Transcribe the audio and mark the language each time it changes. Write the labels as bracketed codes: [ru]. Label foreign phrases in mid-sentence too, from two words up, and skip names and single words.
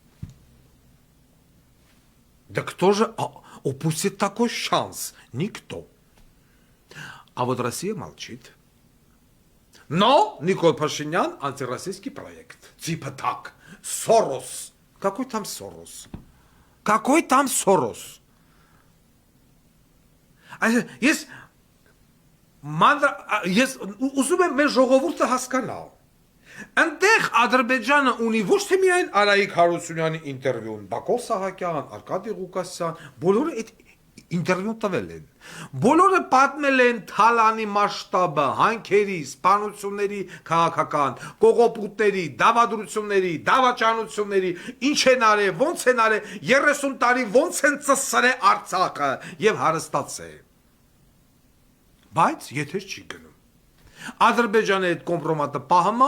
[ru] Да кто же упустит такой шанс? Никто. А вот Россия молчит. Но Никол Пашинян антироссийский проект. Типа так. Сорос. Какой там Сорос? Какой там [hy] Սորոս։ Ես ուզում եմ մեր ժողովուրդը հասկանալ։ Այնտեղ Ադրբեջանը ունի ոչ թե միայն Արայիկ Հարությունյանի ինտերվյուն, Բակո Սահակյան, Արկադի Ղուկասյան, բոլորը այդ ինտերվյուն տվել են։ Բոլորը պատմել են Թալանի մասշտաբը, հանքերի, սպանությունների քաղաքական, կողոպուտների, դավադրությունների, դավաճանությունների, ինչ են արել, ոնց են արել, 30 տարի ոնց են ծսրել Արցախը եւ հարստացել։ Բայց եթե չի գնում։ Ադրբեջանը այդ կոմպրոմատը պահում է,